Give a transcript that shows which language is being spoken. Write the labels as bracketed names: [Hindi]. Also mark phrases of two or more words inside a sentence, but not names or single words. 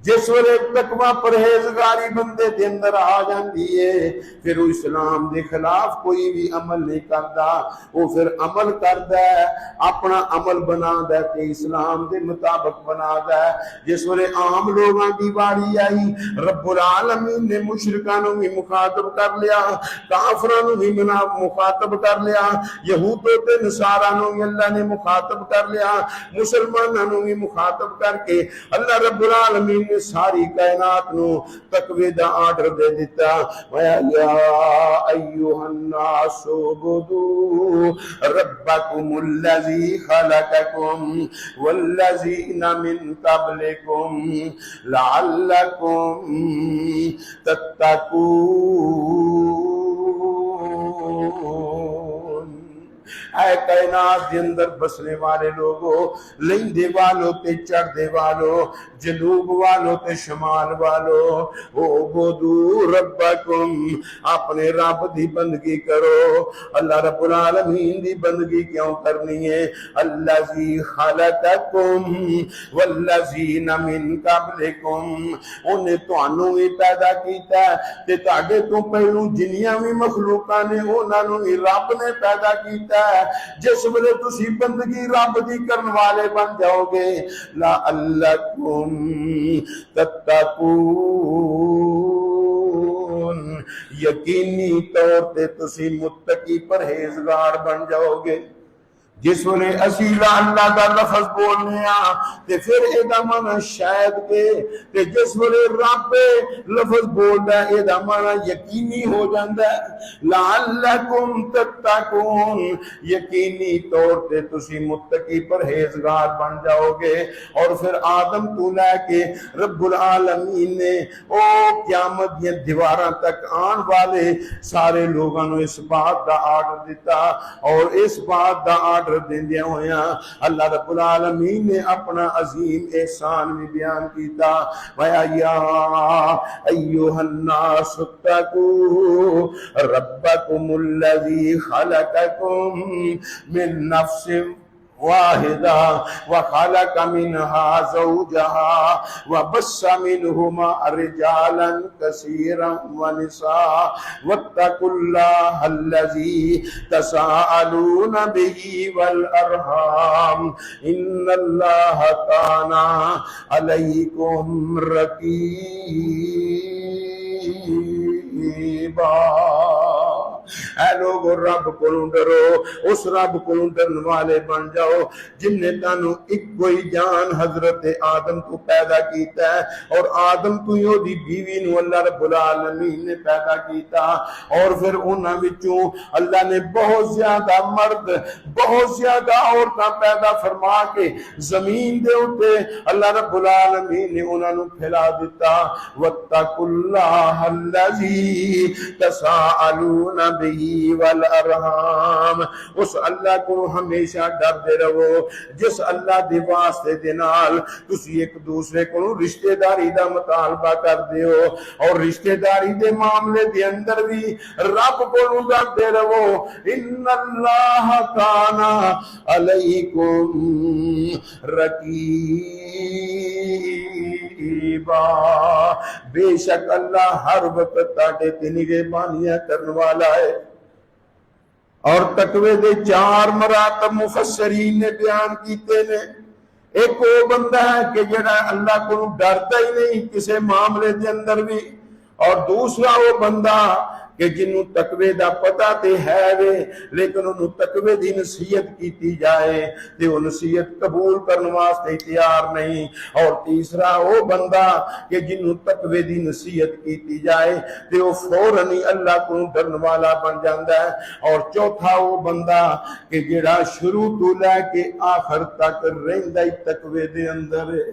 [Punjabi] جس ویلے تقوی پرہیزگاری بندے دے اندر آ جاندی ہے پھر وہ اسلام دے خلاف کوئی بھی عمل نہیں کرتا، وہ پھر عمل کردا ہے اپنا عمل بنا دے کہ اسلام دے مطابق بنا دے۔ جس ویلے عام لوگاں دی باری آئی رب العالمین نے مشرکاں نوں بھی مخاطب کر لیا، کافراں نوں بھی مخاطب کر لیا، یہود تے نصاراں نوں بھی اللہ نے مخاطب کر لیا، مسلماناں نوں بھی مخاطب کر کے اللہ رب العالمین نے ساری کائنات نو تقوی دا آرڈر دے دیتا۔ [Arabic] وَيَا أَيُّهَا النَّاسُ اعْبُدُوا رَبَّكُمُ الَّذِي خَلَقَكُمْ وَالَّذِينَ مِن قَبْلِكُمْ لَعَلَّكُمْ تَتَّقُونَ۔ [Punjabi] اے کائنات دے اندر بسنے والے لوگو، لیندے والو تے چڑھدے والو، جنوب والو تے شمال والو، [Arabic] اعبدوا ربکم، [Punjabi] اپنے رب دی بندگی کرو۔ اللہ رب العالمین دی بندگی کیوں کرنی ہے؟ [Arabic] الذی خلقکم والذین من قبلکم، [Punjabi] انہیں تانوں بھی پیدا کیتا ہے تے تہاڈے تو پہلو جنیاں بھی مخلوقاں نے انہاں نوں بھی رب نے پیدا کیتا ہے۔ جس ویلے تسی بندگی رب دی کرن والے بن جاؤ گے [Arabic] لعلکم تتقون، [Punjabi] یقینی طور تے تسی متقی پرہیزگار بن جاؤ گے۔ جس ویلے اسی [Arabic] لا اللہ [Punjabi] دا لفظ بولنے ہاں تے پھر اے دا معنی شاید کے، تے جس ویلے رب لفظ بولدا ہے اے دا معنی یقینی ہو جاندا ہے۔ [Arabic] لعلکم تتقون، [Punjabi] یقینی طور تے تسی متقی پرہیزگار بن جاؤ گے۔ اور پھر آدم تو لے کے رب العالمین نے او قیامت دی دیواراں تک آن والے سارے لوگاں نوں اس بات دا آرڈر دیتا، اور اس بات دا آرڈر دیندیاں ہویاں اللہ رب العالمین نے اپنا عظیم احسان بھی بیان کیتا۔ [Arabic] وَيَا أَيُّهَا النَّاسُ اتَّقُوا رَبَّكُمُ الَّذِي خَلَقَكُم مِّن نَّفْسٍ واحدة وخلق منها زوجها وبث منهما رجالا كثيرا ونساء واتقوا الله الذي تساءلون به والأرحام إن الله كان عليكم رقيبا۔ [Punjabi] اے لوگ رب کو ڈرو، اس رب کو ڈرن والے بن جاؤ جن نے تانوں ایک کوئی جان حضرت آدم کو پیدا کیتا ہے، اور آدم تو ہی دی بیوی نو اللہ رب العالمین نے پیدا کیتا، اور پھر انہاں وچوں اللہ نے بہت زیادہ مرد بہت زیادہ عورتاں پیدا فرما کے زمین دے اوتے اللہ رب العالمین نے انہاں نو پھیلا دیتا۔ [Arabic] واتقوا اللہ الذی تساءلون به والارحام، [Punjabi] اس اللہ کو ہمیشہ ڈردے رہو جس اللہ دے واسطے دے نال تسی ایک دوسرے کو رشتہ داری دا مطالبہ کر دیو، اور رشتہ داری دے معاملے دے اندر بھی رب کو ڈردے رہو۔ [Arabic] ان اللہ کان علیکم رقیبا، [Punjabi] بے شک اللہ ہر وقت تاڈے تے نگہبانیاں کرن والا ہے۔ اور تقوی دے چار مراتب مفسرین نے بیان کیتے نے۔ ایک وہ بندہ ہے کہ جڑا اللہ کو ڈرتا ہی نہیں کسی معاملے دے اندر بھی، اور دوسرا وہ بندہ کہ جنہوں تقوی دا پتہ تے ہے وے لیکن انہوں تقوی دی نصیحت کیتی جائے تے وہ نصیحت قبول کرنے واسطے تیار نہیں، اور تیسرا وہ بندہ کہ جنہوں تقوی دی نصیحت کیتی جائے تے وہ فوراً ہی اللہ کو ڈرن والا بن جاندا ہے، اور چوتھا وہ بندہ کہ جڑا شروع تو لے کے آخر تک رہندا ہی تقوی دے اندر ہے۔